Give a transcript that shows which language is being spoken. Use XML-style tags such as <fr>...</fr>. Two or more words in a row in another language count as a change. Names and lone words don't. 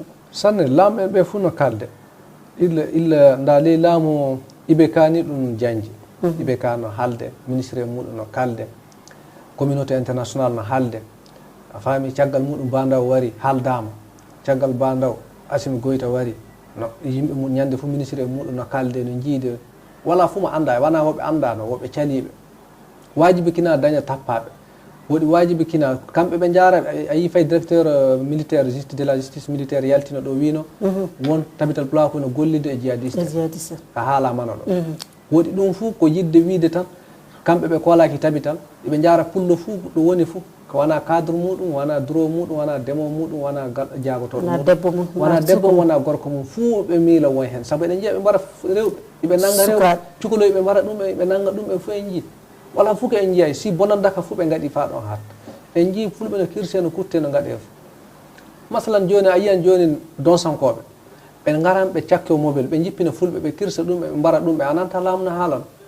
<ff>sanne laamu en ɓe fof no kalde illa nda ley laamu iɓe kani ɗum janji iɓe ka no haalde ministre muɗum no kalde</ff> <fr>communauté international</fr> <ff>no haalde a faami caggal muɗum bandaw wari haaldama caggal bandaw Assimi Goïta wari no yimɓe mum ñande fof ministre muɗum no kalde no jiide wala fof mo anda wona woɓe andano woɓe caliɓe wajibi kina daña tappaɓe woɗi wajibi kina kamɓe ɓe jaara a yi fay</ff> <fr>directeur militaire de la justice militaire</fr> <ff>yaltino ɗo wino won tabital pla ko no gollide e jihadiste a haalamano ɗo woɗi ɗum fou ko yidde wiide tan kamɓe ɓe kolaki tabital ɓe jaara pullo fou ɗo woni fou ko wona cadre muɗum wona duro muɗum wona demo muɗum wona jagotoɗo muɗum wona debbo wona gorko mum fuu ɓe miila won hen saabu eɗen jiiya ɓe mbara rewɓe ɓe nanga rewɓe cukaloy ɓe mbara ɗum ɓe nanga ɗum ɓe fof en jii wala fof ko en jiyay si bonandaka fof ɓe gaɗi fa ɗon hatta en jii fulɓe no kirse no kutte no gaɗe fof masalan joni a yiyan joni donsankoɓe ɓe garan ɓe cakke o mobile ɓe jippina fulɓe ɓe kirsa ɗum ɓe mbara ɗum ɓe ananta laamu no haalano</ff>